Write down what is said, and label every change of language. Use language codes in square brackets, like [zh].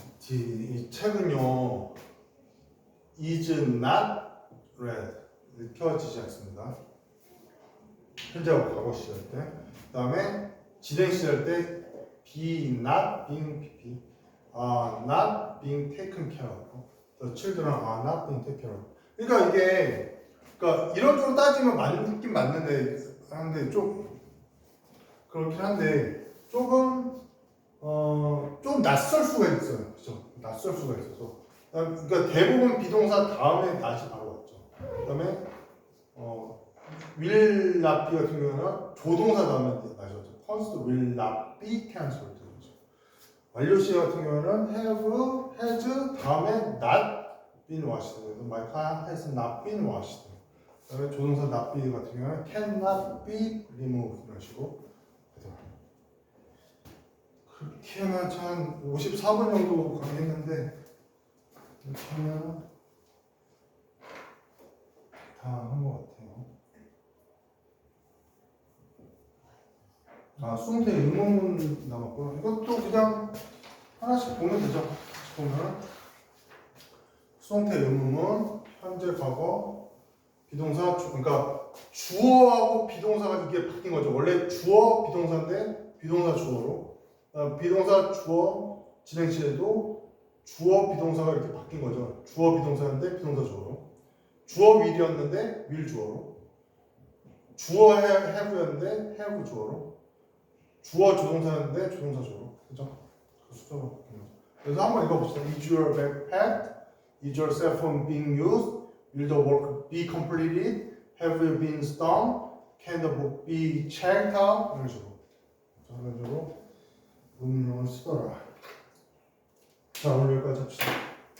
[ko] 이 책은요 [en] is not read [ko] 읽혀지지 않습니다. 현재하고 과거 시절 때. 그 다음에 진행 시절 때 [en] be not being PP, not being taken care of. The children are not being taken care of. [ko] 그러니까 이게 그러니까 이런 쪽으로 따지면 맞긴 맞는데 좀 그렇긴 한데 조금 좀 낯설 수가 있어요. 그죠? 낯설 수가 있어서 그러니까 대부분 비동사 다음에 not이 바로 왔죠. 그다음에 [en] will not be [ko] 같은 경우는 조동사 다음에 not이 왔죠. [en] Const will not be cancelled. [ko] 완료시 같은 경우는 [en] have, has [ko] 다음에 [en] not been washed. My car has not been washed. [ko] 그다음에 조동사 not be 같은 경우는 [en] cannot be removed [ko] 이런 식으로. 그렇게 하면 한 54분 정도 강의했는데 이렇게 하면 다 한 것 같아요. 수동태 의문문 남았고 이것도 그냥 하나씩 보면 되죠. 보면 수동태 의문문, 현재, 과거, 비동사, 그러니까 주어하고 비동사가 이게 바뀐 거죠. 원래 주어 비동사인데 비동사 주어로, 비동사 주어 진행 시에도 주어 비동사가 이렇게 바뀐 거죠. 주어 비동사인데 비동사 주어로, 주어 will이었는데 will 주어로, 주어 have였는데 have 주어로, 주어 조동사였는데 조동사 주어로, 그죠? 그 수적으로 바뀐 거죠. 그래서 한번 읽어봅시다. [en] Is your backpack? Is your cell phone being used? Will the work be completed? Have you been stung? Can the book be checked out? [ko] 이런 식으로. 자, 이런 식으로 문명을 쓰더라. 자, 오늘 여기까지 합시다.